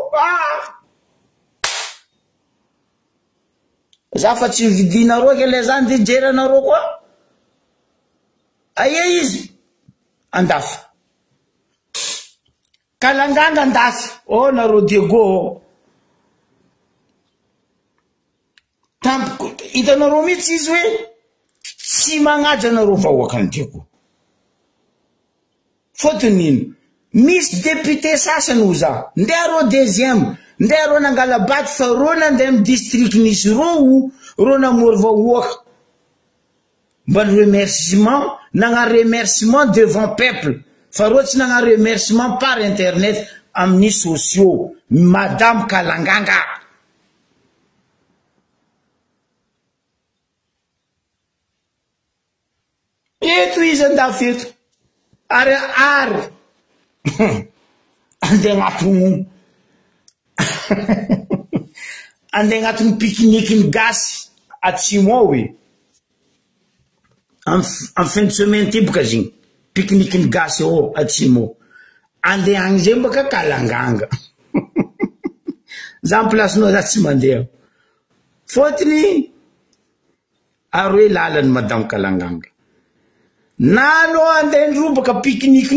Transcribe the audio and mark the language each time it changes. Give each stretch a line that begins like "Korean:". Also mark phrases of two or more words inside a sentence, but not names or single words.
Malagasy: za fa tsy vidinareo ke le zany de jeranareo koa aia izy andafy kalanganga andafy nareo Diego tampo hitanareo mihitsy izy hoe tsy magnaja anareo vahoaka ny Diego fotony ino misy député sasany ho za ndeha reo deuxième ndeha reo nangala baty fa reo nandeha amy district nisy reo namory vahoaka mba ny remerciement nagna
French: remerciement devant peuple
Malagasy: fa reo tsy nagna remerciement
French: par internet
Malagasy: amin'ny sociaux madame Kalanganga eto izy andafy eto ary andeha agnatin'ny andeha agnatin'ny pique-nique gasy atsimo ao
French: en fin de semaine
Malagasy: ty boka zigny pique-nique gasy ao atsimo andeha agny zay baka Kalanganga za placenao za tsy mandeha fotony aroe lalan'ny madame Kalanganga na anao andeha ndrobaka pique-nique